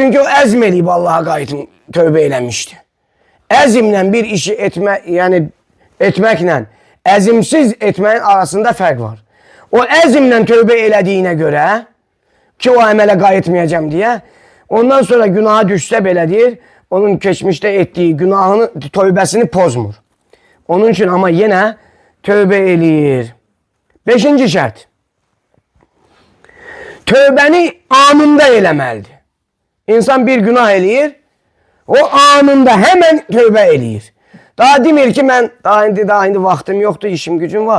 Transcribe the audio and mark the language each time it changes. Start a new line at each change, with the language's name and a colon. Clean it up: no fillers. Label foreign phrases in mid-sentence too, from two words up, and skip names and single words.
Azerbaijani: Çünkü o əzm eləyib Allah'a qayıtın, tövbə eləmişdi. Əzmlə bir işi etməklə əzimsiz etməyin arasında fərq var. O əzmlə tövbə elədiyinə görə ki, o əmələ qayıtmayacağım deyə, ondan sonra günaha düşsə belə deyir, onun keçmişdə etdiyi günahını, tövbəsini pozmur.
Turkish: Onun için ama yine tövbe eləyir.
Azerbaijani: Beşinci şərt. Tövbəni anında eləməlidir. İnsan bir günah eləyir, o anında hemen tövbə eləyir. Daha demir ki, mən daha indi vaxtım yoxdur, işim gücüm var.